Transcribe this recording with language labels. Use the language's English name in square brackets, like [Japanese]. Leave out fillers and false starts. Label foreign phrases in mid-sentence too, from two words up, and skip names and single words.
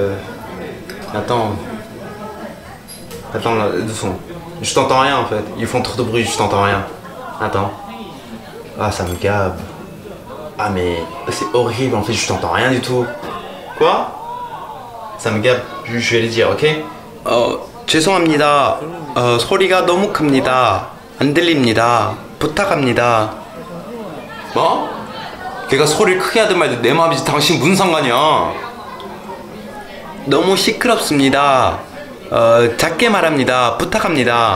[French] Attends, là, doucement. Je t'entends rien en fait. Ils font trop de bruit, je t'entends rien. Attends. Ah, ça me gave. Ah mais c'est horrible en fait, je t'entends rien du tout. Quoi? Ça me gave, je vais le dire, ok? [Korean] 죄송합니다. 소리가 너무 큽니다. 안 들립니다. 부탁합니다. 뭐? 걔가 소리를 크게 하든 말든 내 마음이지 당신 무슨 상관이야? 너무 시끄럽습니다. 작게 말합니다. 부탁합니다.